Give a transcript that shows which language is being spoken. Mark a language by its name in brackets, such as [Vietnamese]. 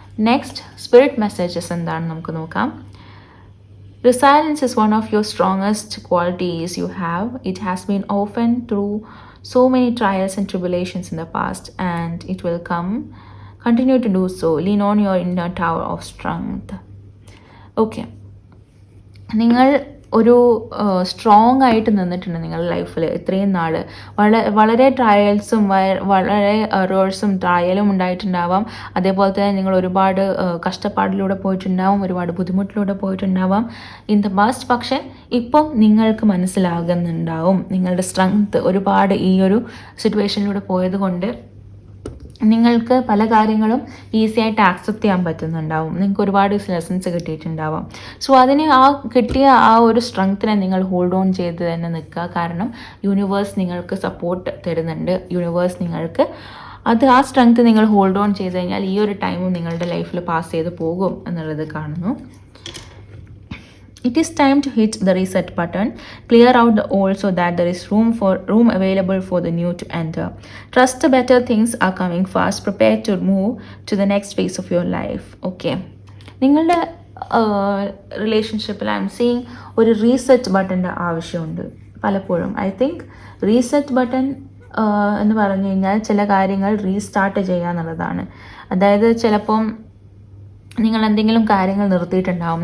[Malayalam] Next spirit messages എന്താണെന്ന് നമുക്ക് നോക്കാം. [English] Resilience is one of your strongest qualities you have. It has been often through so many trials and tribulations in the past, and it will continue to do so. Lean on your inner tower of strength. [Malayalam] Okay, നിങ്ങൾ ഒരു strong ആയിട്ട് നിന്നിട്ടുണ്ട് നിങ്ങളുടെ ലൈഫിൽ ഇത്രയും നാൾ. വളരെ ട്രയൽസും വളരെ എറേഴ്സും ട്രയലും ഉണ്ടായിട്ടുണ്ടാവാം. അതേപോലെ തന്നെ നിങ്ങൾ ഒരുപാട് കഷ്ടപ്പാടിലൂടെ പോയിട്ടുണ്ടാവും, ഒരുപാട് ബുദ്ധിമുട്ടിലൂടെ പോയിട്ടുണ്ടാവാം [English] In the past. [Malayalam] പക്ഷേ ഇപ്പം നിങ്ങൾക്ക് മനസ്സിലാകുന്നുണ്ടാവും നിങ്ങളുടെ സ്ട്രെങ്ത് ഒരുപാട് ഈ ഒരു സിറ്റുവേഷനിലൂടെ പോയത് കൊണ്ട് നിങ്ങൾക്ക് പല കാര്യങ്ങളും ഈസി ആയിട്ട് ആക്സെപ്റ്റ് ചെയ്യാൻ പറ്റുന്നുണ്ടാവും. നിങ്ങൾക്ക് ഒരുപാട് ലെസൺസ് കിട്ടിയിട്ടുണ്ടാവാം. സോ അതിന് കിട്ടിയ ആ ഒരു സ്ട്രെങ്ത്തിനെ നിങ്ങൾ ഹോൾഡ് ഓൺ ചെയ്ത് തന്നെ നിൽക്കുക. കാരണം യൂണിവേഴ്സ് നിങ്ങൾക്ക് സപ്പോർട്ട് തരുന്നുണ്ട്. യൂണിവേഴ്സ് നിങ്ങൾക്ക് ആ സ്ട്രെങ്ത് നിങ്ങൾ ഹോൾഡ് ഓൺ ചെയ്ത് കഴിഞ്ഞാൽ ഈ ഒരു ടൈമും നിങ്ങളുടെ ലൈഫിൽ പാസ് ചെയ്ത് പോകും എന്നുള്ളത് കാണുന്നു. [English] It is time to hit the reset button. Clear out the old so that there is room available for the new to enter. Trust the better things are coming fast. Prepare to move to the next phase of your life. Okay. [Malayalam] നിങ്ങളുടെ റിലേഷൻഷിപ്പിൽ [English] I am seeing [Malayalam] ഒരു reset ബട്ടൻ്റെ ആവശ്യമുണ്ട് പലപ്പോഴും. [English] I think [Malayalam] reset button എന്ന് പറഞ്ഞു കഴിഞ്ഞാൽ ചില കാര്യങ്ങൾ റീസ്റ്റാർട്ട് ചെയ്യുക എന്നുള്ളതാണ്. അതായത് ചിലപ്പം നിങ്ങൾ എന്തെങ്കിലും കാര്യങ്ങൾ നിർത്തിയിട്ടുണ്ടാവും.